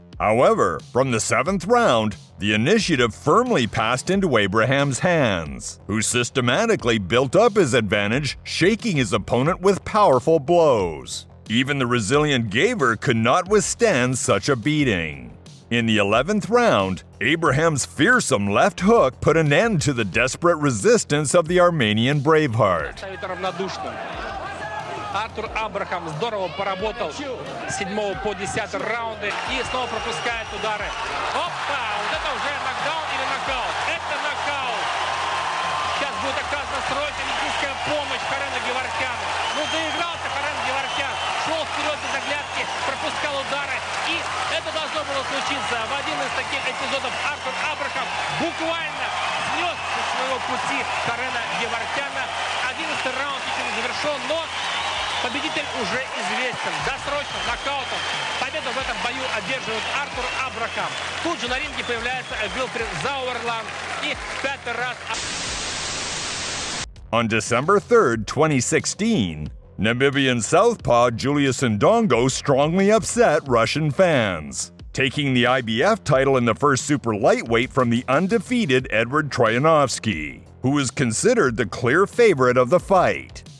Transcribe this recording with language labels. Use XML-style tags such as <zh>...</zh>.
<en>However, from the 7th round, the initiative firmly passed into Abraham's hands, who systematically built up his advantage, shaking his opponent with powerful blows. Even the resilient Gaver could not withstand such a beating. In the 11th round, Abraham's fearsome left hook put an end to the desperate resistance of the Armenian Braveheart.</en> <ru>Артур Абрахам здорово поработал с 7 по 10 раунды и снова пропускает удары. Опа! Вот это уже нокдаун или нокаут? Это нокаут! Сейчас будет оказана срочная медицинская помощь Карену Геворкяну. Ну доигрался Карен Геворкян. Шел вперед без оглядки, пропускал удары. И это должно было случиться. В один из таких эпизодов Артур Абрахам буквально снес со своего пути Карена Геворкяна. 11-й раунд еще не завершен, но победитель уже известен. Досрочным нокаутом победу в этом бою одерживает Артур Абрахам. Тут же на ринге появляется Вилфред Зауэрланд и в 5-й раз...</ru> <en>On December 3, 2016, Namibian southpaw Julius Ndongo strongly upset Russian fans, taking the IBF title in the first super lightweight from the undefeated Edward Troyanovsky, who was considered the clear favorite of the fight.</en>